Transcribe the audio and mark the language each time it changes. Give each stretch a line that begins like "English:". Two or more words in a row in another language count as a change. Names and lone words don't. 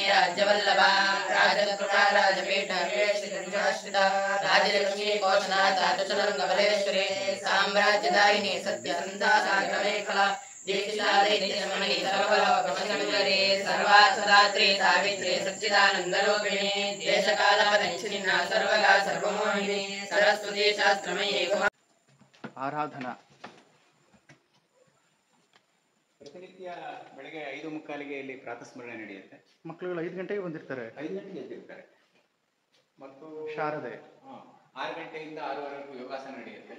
Sanskrit: ರಾಜ್ಯವಲ್ಲಭ ರಾಜಕೃಪಾ ರಾಜಪೀಠ ರಾಜಲಕ್ಷ್ಮೀ ಕೋಶನಾಥ ತುಚರಂಗಬಲೇಶ್ವರಿ ಸಾಮ್ರಾಜ್ಯದಾಯಿನಿ ಸತ್ಯಸಂಧ ಸಾಗರಮೇಖಲಾ दीक्षादि सर्वलोकमसंकरी सर्वात्मदात्री सावित्री सच्चिदानन्दरूपिणी देशकालपरिच्छिन्ना सर्वगा सर्वमोहिनी सरस्वती शास्त्रमयी
Kannada: ಆರಾಧನಾ ಪ್ರತಿನಿತ್ಯ ಬೆಳಗ್ಗೆ 5:45ಗೆ ಇಲ್ಲಿ ಪ್ರಾತಸ್ಮರಣೆ ನಡೆಯುತ್ತೆ. ಮಕ್ಕಳುಗಳು 5 ಗಂಟೆಗೆ ಬಂದಿರ್ತಾರೆ. 5 ಗಂಟೆಗೆ ಎದ್ದಿರ್ತಾರೆ. ಮತ್ತು ಶಾರದೆ 6 ಗಂಟೆಯಿಂದ 6:30ವರೆಗೂ ಯೋಗಾಸನ ನಡೆಯುತ್ತೆ.